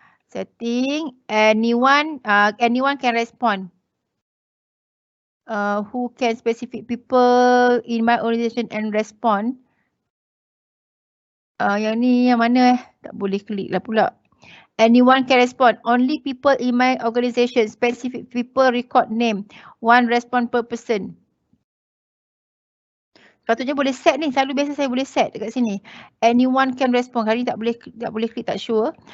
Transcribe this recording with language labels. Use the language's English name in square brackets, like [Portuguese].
[English] Setting anyone can respond. Who can specific people in my organization and respond. [Malay] Yang ni yang mana tak boleh klik lah pula. [English] Anyone can respond. Only people in my organization. Specific people record name. One respond per person. [Malay] Patutnya boleh set ni. Selalu biasa saya boleh set dekat sini. [English] Anyone can respond. [Malay] Hari ni tak boleh klik, tak sure.